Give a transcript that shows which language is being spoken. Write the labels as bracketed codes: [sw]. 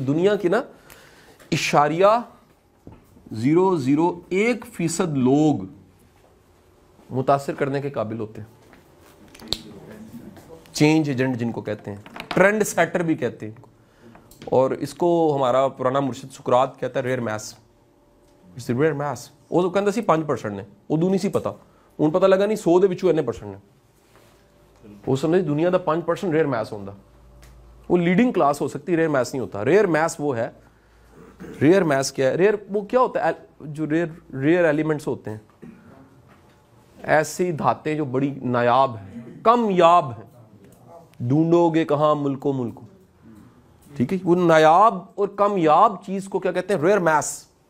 [ur] دنیا کی نا 0.001% لوگ متاثر کرنے کے قابل ہوتے ہیں. چینج ایجنٹ جن کو کہتے ہیں, ٹرینڈ سیٹر بھی کہتے ہیں. اور اس کو ہمارا پرانا مرشد سقراط کہتا ہے ریئر میس. [pa] ریئر میس وہ تو کہتا سی 5% نے, ادو نہیں سی پتا, ان پتا لگا نہیں 100 دے وچوں اتنے پرسنٹ نے. [ur] وہ سمجھے دنیا دا 5% ریئر میس ہوتا. وہ لیڈنگ کلاس ہو سکتی, ریئر میس نہیں ہوتا. ریئر میس وہ ہے, ریئر میس کیا ہے, ریئر وہ کیا ہوتا ہے, جو ریئر ایلیمنٹس ہوتے ہیں, ایسی دھاتیں جو بڑی نایاب ہیں, کم یاب ہیں. ڈھونڈو گے کہاں ملکوں ملکوں, ٹھیک ہے. وہ نایاب اور کم یاب چیز کو کیا کہتے ہیں, ریئر میس.